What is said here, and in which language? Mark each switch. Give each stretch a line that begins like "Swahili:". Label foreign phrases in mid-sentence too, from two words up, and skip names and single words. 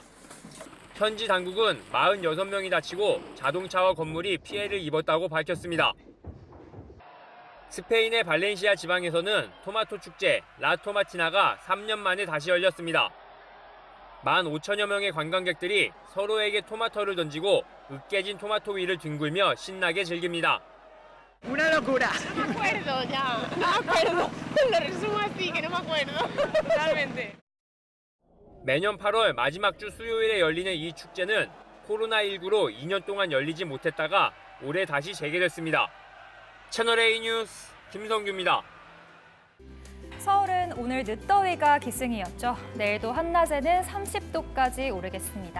Korean: 현지 당국은 46명이 다치고 자동차와 건물이 피해를 입었다고 밝혔습니다. 스페인의 발렌시아 지방에서는 토마토 축제 라토마티나가 3년 만에 다시 열렸습니다. 15,000여 명의 관광객들이 서로에게 토마토를 던지고 으깨진 토마토 위를 뒹굴며 신나게 즐깁니다.
Spanish: Una locura. No me acuerdo ya. No me acuerdo. Lo resumo así que no me acuerdo. Realmente.
Korean: 매년 8월 마지막 주 수요일에 열리는 이 축제는 코로나19로 2년 동안 열리지 못했다가 올해 다시 재개됐습니다. 채널A 뉴스 김성규입니다. 서울은 오늘 늦더위가 기승이었죠. 내일도 한낮에는 30도까지 오르겠습니다.